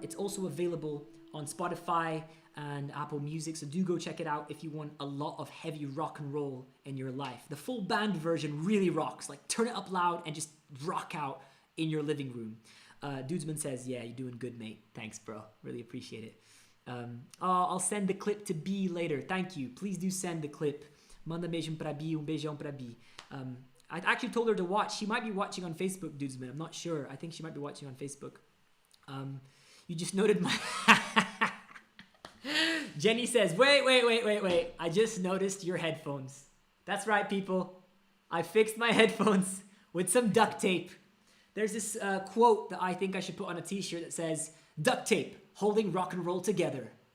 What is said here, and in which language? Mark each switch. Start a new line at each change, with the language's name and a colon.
English: It's also available on Spotify and Apple Music, so do go check it out if you want a lot of heavy rock and roll in your life. The full band version really rocks. Like, turn it up loud and just rock out in your living room. Dudesman says, yeah, you're doing good, mate. Thanks, bro. Really appreciate it. I'll send the clip to B later. Thank you. Please do send the clip.
Portuguese: Manda beijão pra B, beijão pra B.
English: I actually told her to watch. She might be watching on Facebook, Dudesman. I'm not sure. I think she might be watching on Facebook. You just noted my... Jenny says, wait. I just noticed your headphones. That's right, people. I fixed my headphones with some duct tape. There's this quote that I think I should put on a t-shirt that says, duct tape, holding rock and roll together.